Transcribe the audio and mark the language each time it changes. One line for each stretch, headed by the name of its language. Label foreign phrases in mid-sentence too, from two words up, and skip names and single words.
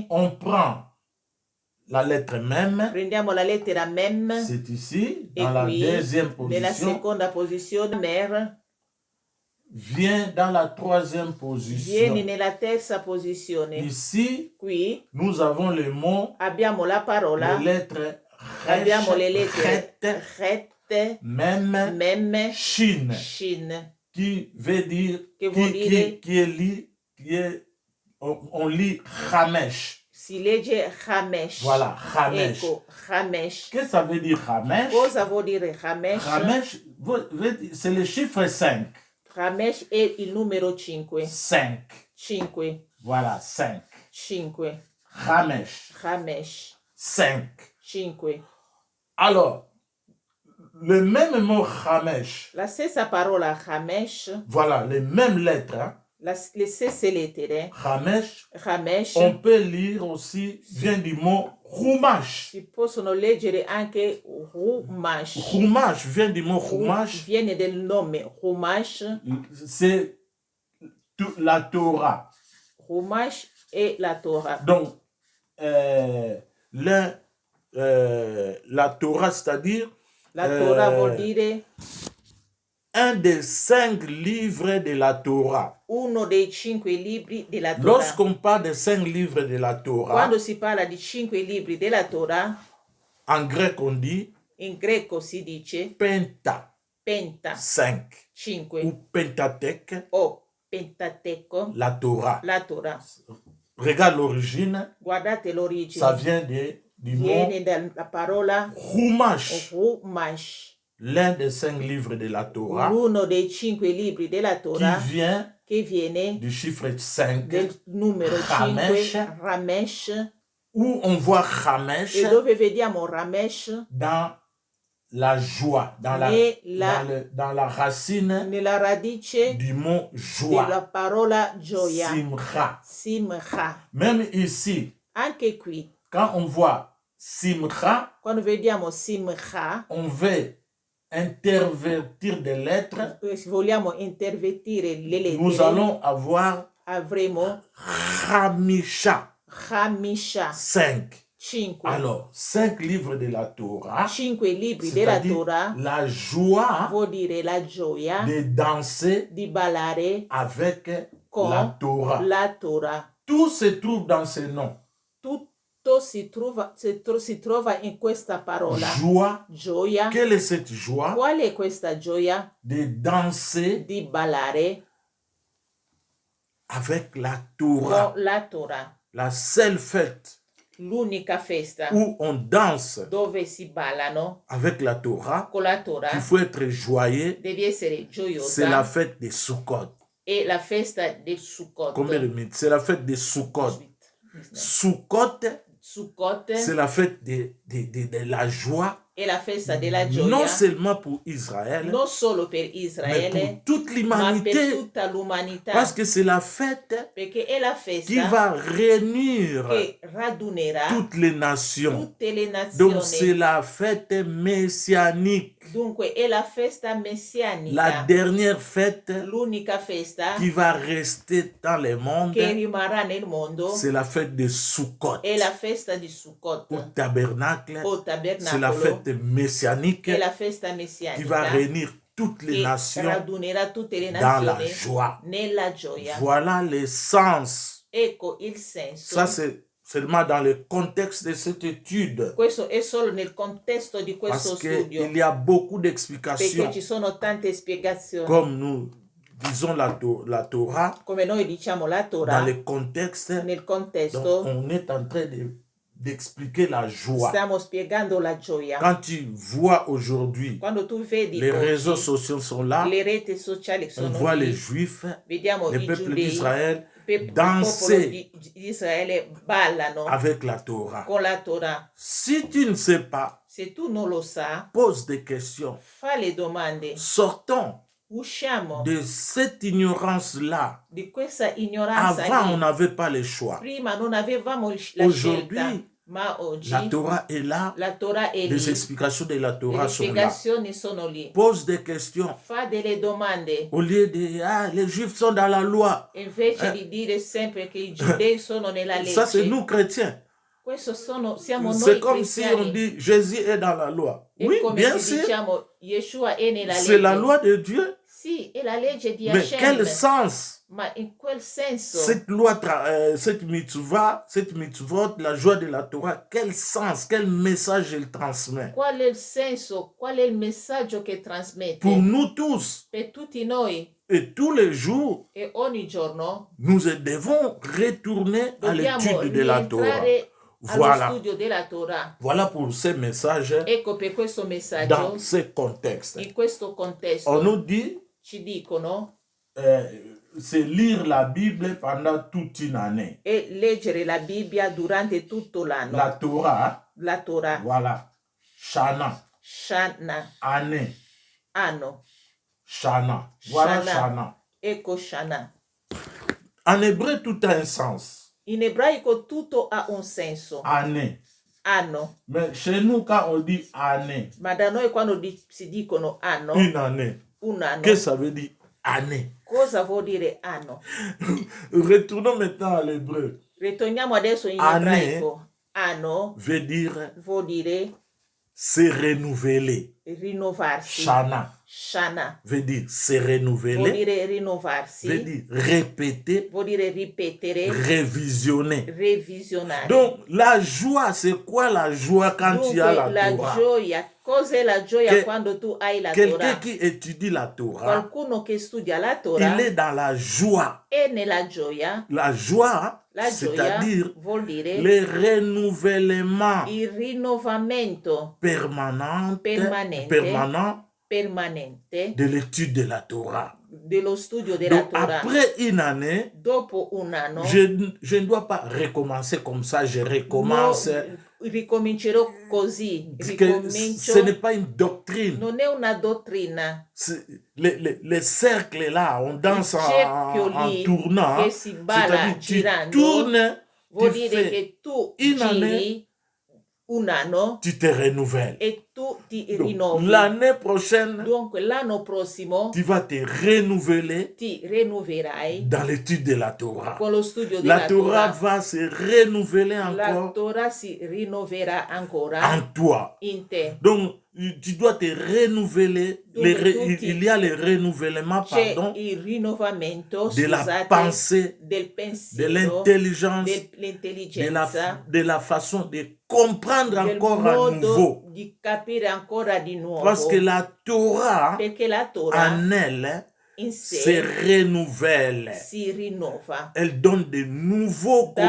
French: On prend la lettre même,
Italian: prendiamo la lettera Mem
French: c'est ici,
Italian: e
French: dans la
Italian: qui
French: deuxième
Italian: nella
French: position.
Italian: seconda posizione Mer,
French: vient dans la troisième position.
Italian: Viene nella terza posizione.
French: Ici,
Italian: Qui
French: nous avons les mots,
Italian: abbiamo la parola,
French: les lettres
Italian: abbiamo le lettere
French: Chet,
Italian: Chet,
French: même,
Italian: Mem,
French: Shin,
Italian: Shin,
French: qui veut dire,
Italian: Che vuol dire-
French: qui est lit, on lit Hamesh.
Italian: si legge Hamesh.
French: Voilà, Hamesh.
Italian: Ecco, Hamesh.
French: Qu'est-ce que ça veut dire Hamesh?
Italian: Cosa vuol dire Hamesh?
French: Hamesh, c'est le chiffre 5.
Italian: Hamesh è il numero 5.
French: 5.
Italian: 5.
French: Voilà, 5.
Italian: 5.
French: Hamesh,
Italian: Hamesh.
French: 5.
Italian: 5.
French: Alors, le même mot Hamesh,
Italian: La stessa parola Hamesh,
French: voilà, les mêmes lettres, hein.
Italian: le stesse lettere,
French: Hamesh,
Italian: Hamesh,
French: on peut lire aussi, vient du mot Chumash.
Italian: si possono leggere anche Rumash.
French: Chumash vient du mot Chumash,
Italian: Viene del nome Rumash.
French: c'est la Torah.
Italian: Rumash è la Torah.
French: Donc, la Torah, c'est-à-dire
Italian: La Torah vuol dire
French: un des 5 livres de la Torah.
Italian: uno dei 5 libri della Torah.
French: Lorsqu'on parle des 5 livres de la Torah,
Italian: Quando si parla di 5 libri della Torah,
French: en grec on dit
Italian: in greco si dice
French: Penta,
Italian: Penta,
French: 5,
Italian: 5,
French: ou Pentateuque,
Italian: o Pentateco,
French: la Torah.
Italian: la Torah.
French: Regarde l'origine,
Italian: Guardate l'origine.
French: ça vient du mot
Italian: Viene dalla parola
French: Chumash,
Italian: Rumash,
French: l'un des 5 livres de la Torah,
Italian: uno dei 5 libri della
French: qui
Italian: Torah
French: vient
Italian: che viene
French: du chiffre 5,
Italian: del numero
French: Ramesh,
Italian: 5, Ramesh,
French: où on voit Hamesh
Italian: e dove vediamo Ramesh
French: dans la joie, dans la racine
Italian: nella radice
French: du mot
Italian: della
French: joie,
Italian: parola gioia,
French: Simcha.
Italian: Simcha.
French: Même ici,
Italian: Anche qui,
French: quand on voit Simcha,
Italian: quando vediamo Simcha,
French: on veut intervertir des lettres,
Italian: se vogliamo intervertire le
French: nous
Italian: lettere,
French: allons avoir
Italian: avremo
French: Hamisha,
Italian: Hamisha,
French: 5.
Italian: 5.
French: Alors, 5 livres de la Torah,
Italian: 5 libri della
French: c'est-à-dire
Italian: Torah
French: la joie
Italian: vuol dire la gioia
French: de danser
Italian: di ballare
French: avec
Italian: con
French: la Torah.
Italian: la Torah.
French: Tout se trouve dans ce nom.
Italian: Tutto si trova in questa parola.
French: Joie.
Italian: Gioia.
French: Quelle est cette joie?
Italian: Qual è questa gioia?
French: De danser
Italian: Di ballare
French: avec la Torah.
Italian: con la Torah.
French: La seule fête
Italian: L'unica festa
French: où on danse
Italian: dove si ballano
French: avec la Torah,
Italian: con la Torah,
French: il faut être joyeux,
Italian: devi essere
French: c'est la
Italian: gioiosa,
French: fête de Sukkot.
Italian: e la festa del Sukkot.
French: Combien de minutes? C'est la fête de Sukkot. Sukkot,
Italian: Sukkot
French: c'est la fête de la joie,
Italian: è la festa della gioia,
French: non seulement pour Israël,
Italian: non solo per
French: mais
Italian: Israele,
French: pour toute
Italian: ma per
French: l'humanité.
Italian: tutta l'umanità,
French: Parce que c'est la fête
Italian: perché è la
French: qui
Italian: festa
French: va réunir
Italian: che radunerà
French: toutes les nations.
Italian: tutte le
French: Donc c'est
Italian: nazioni.
French: la fête messianique,
Italian: Dunque è la festa
French: la
Italian: messianica,
French: dernière fête
Italian: l'unica festa
French: qui va rester dans le monde,
Italian: che rimarrà nel mondo,
French: c'est la fête de Sukkot.
Italian: è la festa di Sukkot
French: Au tabernacle,
Italian: o
French: c'est la
Italian: tabernacolo,
French: fête messianique
Italian: è la festa
French: qui va
Italian: messianica
French: réunir toutes les
Italian: che
French: nations
Italian: radunerà tutte le
French: dans la
Italian: nazioni
French: joie.
Italian: nella gioia.
French: Voilà le sens.
Italian: Ecco il senso.
French: Ça, c'est seulement dans le contexte de cette étude.
Italian: Questo è solo nel contesto di questo
French: Parce qu'il
Italian: studio,
French: y a beaucoup
Italian: perché
French: d'explications.
Italian: ci sono tante spiegazioni.
French: Comme nous disons la Torah,
Italian: Come noi diciamo la
French: dans
Italian: Torah,
French: le contexte,
Italian: nel
French: donc
Italian: contesto
French: on est en train d'expliquer la joie.
Italian: stiamo spiegando la gioia.
French: Quand tu vois aujourd'hui,
Italian: Quando tu vedi
French: les
Italian: oggi,
French: réseaux sociaux sont là,
Italian: le reti sociali
French: on
Italian: sono
French: voit les
Italian: lì,
French: Juifs,
Italian: vediamo
French: le
Italian: i
French: peuple
Italian: giudei,
French: d'Israël
Italian: il popolo
French: danser
Italian: di Israele ballano
French: avec la Torah.
Italian: con la Torah.
French: Si tu ne sais pas,
Italian: Se tu non lo sa,
French: pose des questions.
Italian: fa le domande.
French: Sortons
Italian: Usciamo
French: de cette ignorance-là.
Italian: di questa ignoranza
French: Avant, on
Italian: lì.
French: n'avait pas le choix.
Italian: Prima non avevamo la scelta,
French: Aujourd'hui,
Italian: ma oggi
French: la Torah est là.
Italian: la Torah è
French: Les
Italian: lì,
French: explications de la Torah
Italian: le
French: sont là.
Italian: spiegazioni sono lì.
French: Pose des questions.
Italian: Fa delle domande,
French: Au lieu de les Juifs sont dans la loi.
Italian: invece di dire sempre che i giudei sono nella
French: Ça, c'est
Italian: legge.
French: nous chrétiens.
Italian: Questo siamo
French: C'est
Italian: noi
French: comme si on
Italian: cristiani.
French: dit Jésus est dans la loi.
Italian: È
French: Oui,
Italian: come
French: bien
Italian: se
French: sûr.
Italian: diciamo Yeshua è nella
French: C'est la
Italian: legge.
French: loi de Dieu.
Italian: Sì, è la legge di
French: Mais
Italian: Hashem.
French: quel sens
Italian: Ma in quel senso,
French: cette loi, cette mitzvot, la joie de la Torah, quel sens, quel message elle transmet?
Italian: qual è il senso, qual è il messaggio che trasmette
French: Pour nous tous
Italian: per tutti noi
French: et tous les jours,
Italian: e ogni giorno
French: nous devons retourner à
Italian: dobbiamo
French: l'étude de la Torah.
Italian: rientrare allo
French: Voilà.
Italian: studio della Torah.
French: Voilà pour ces messages
Italian: Ecco, per questo messaggio,
French: dans ce contexte.
Italian: in questo
French: On
Italian: contesto,
French: nous dit,
Italian: ci dicono
French: c'est lire la Bible pendant toute une année.
Italian: e leggere la Bibbia durante tutto l'anno.
French: La Torah,
Italian: La Torah,
French: voilà, Shana,
Italian: Shana,
French: année,
Italian: anno,
French: Shana, voilà
Italian: Shana. Shana. ecco Shana.
French: En hébreu, tout a un sens.
Italian: In ebraico tutto ha un senso,
French: Année.
Italian: anno,
French: Mais chez nous, quand on dit année,
Italian: ma da noi quando si dicono anno,
French: une année,
Italian: un anno,
French: qu'est-ce que ça veut dire année?
Italian: cosa vuol dire anno?
French: Retournons maintenant à l'hébreu.
Italian: Ritorniamo adesso in
French: Anne.
Italian: ebraico. Anno
French: Veut dire
Italian: vuol dire
French: se renouveler.
Italian: rinnovarsi.
French: Shana
Italian: Shana
French: veut dire se
Italian: vuol
French: renouveler,
Italian: dire
French: veut
Italian: rinnovarsi,
French: dire répéter,
Italian: vuol dire ripetere,
French: révisionner.
Italian: revisionare.
French: Donc, la joie, c'est quoi la joie quand tu as
Italian: Dunque,
French: la
Italian: la
French: Torah?
Italian: gioia, cos'è la gioia Che- quando tu hai la
French: Quelqu'un
Italian: Torah?
French: qui étudie la Torah,
Italian: Qualcuno che studia la Torah
French: il est dans la joie.
Italian: è nella gioia.
French: La joie,
Italian: La gioia
French: c'est-à-dire
Italian: vuol dire
French: le renouvellement
Italian: il rinnovamento
French: permanent
Italian: permanente
French: de l'étude de la Torah.
Italian: dello studio della
French: Donc,
Italian: Torah.
French: après une année,
Italian: Dopo un anno
French: je ne dois pas recommencer comme ça, je recommence.
Italian: ricomincerò così,
French: Que ce
Italian: ricomincio.
French: n'est pas une doctrine.
Italian: Non è una dottrina.
French: Les cercles là, on danse
Italian: cerchio
French: en
Italian: lì
French: tournant.
Italian: che si balla
French: C'est-à-dire, tu
Italian: girando,
French: tournes,
Italian: vuol
French: tu
Italian: dire
French: fais
Italian: che tu
French: une année,
Italian: giri un anno
French: tu te renouvelles.
Italian: e tu ti
French: Donc,
Italian: rinnovi.
French: l'année prochaine,
Italian: Dunque l'anno prossimo
French: tu vas te renouveler
Italian: ti rinnoverai
French: dans l'étude de la Torah.
Italian: con lo studio
French: La
Italian: della
French: Torah
Italian: Torah.
French: va se renouveler
Italian: La
French: encore
Italian: Torah si rinnoverà ancora
French: en toi.
Italian: in te.
French: Donc, tu dois te renouveler. Donc, Il y a le renouvellement,
Italian: C'è
French: pardon,
Italian: il rinnovamento,
French: de la
Italian: scusate,
French: pensée,
Italian: del
French: de
Italian: pensiero,
French: l'intelligence,
Italian: dell'intelligenza,
French: de la façon de comprendre
Italian: del
French: encore à
Italian: modo
French: nouveau.
Italian: di capire ancora di nuovo.
French: Parce que la Torah,
Italian: Perché la Torah
French: en elle,
Italian: in
French: se
Italian: sé
French: renouvelle.
Italian: si rinnova,
French: Elle donne de nouveaux
Italian: dà dei